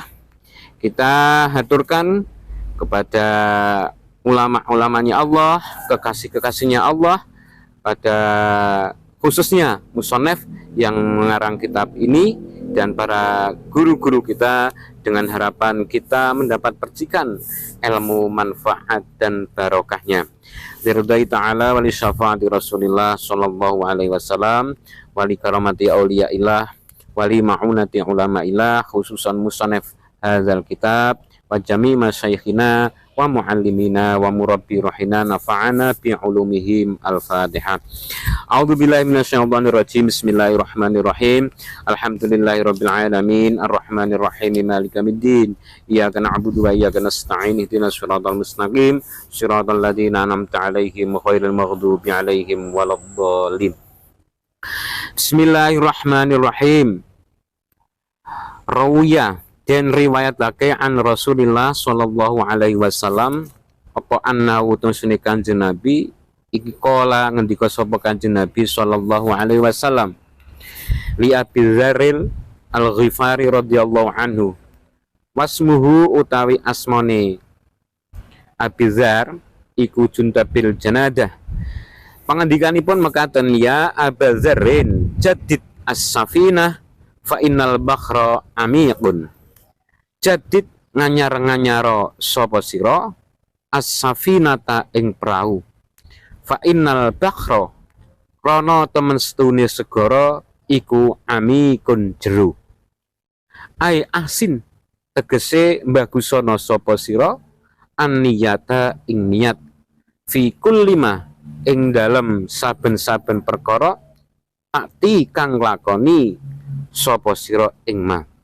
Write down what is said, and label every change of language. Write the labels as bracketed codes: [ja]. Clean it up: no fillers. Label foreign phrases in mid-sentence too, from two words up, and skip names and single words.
[id] Kita haturkan kepada ulama-ulamanya Allah, kekasih-kekasihnya Allah, pada khususnya musonef yang mengarang kitab ini dan para guru-guru kita, dengan harapan kita mendapat percikan ilmu manfaat dan barokahnya. [ar] لرضا تعالى ولي شفاعة رسول الله صلى الله عليه وسلم، ولي كرامة أولياء الله، ولي معونة علماء الله، خصوصا مصنف هذا الكتاب وجميع مشايخنا ومعلمينا ومربي روحنا نفعنا بعلومهم. الفاتحة. أعوذ بالله من الشيطان الرجيم. بسم الله الرحمن الرحيم. الحمد لله رب العالمين الرحمن الرحيم مالك يوم الدين. إياك نعبد وإياك نستعين. اهدنا الصراط المستقيم، صراط الذين أنعمت عليهم غير المغضوب عليهم ولا الضالين. بسم الله الرحمن الرحيم. [jv] Rawiya, dan riwayatake [ar] عن رسول الله صلى الله عليه وسلم [jv] apa anna utusune Kanjeng Nabi iki kala ngendika sapa Kanjeng Nabi [ar] صلى الله عليه وسلم لأبي ذر الغفاري رضي الله عنه, [jv] wasmuhu utawi asmane Abi Dzar iku Juntabil Janadah. Pangandikanipun mekaten, [ar] يا أبا ذر جدد السفينة فإن البحر عميق. [jv] Jadid nganyar-nganyaro sapa sira as-safinata ing prau, [ar] فإن البحر [jv] krana temen setune segara iku amikun jero. [ar] أي أحسن [jv] tegese bagusana sapa sira an-niyata ing niat, [ar] في كلما [jv] ing dalem saben-saben perkara akti kang lakoni sapa sira ing ma.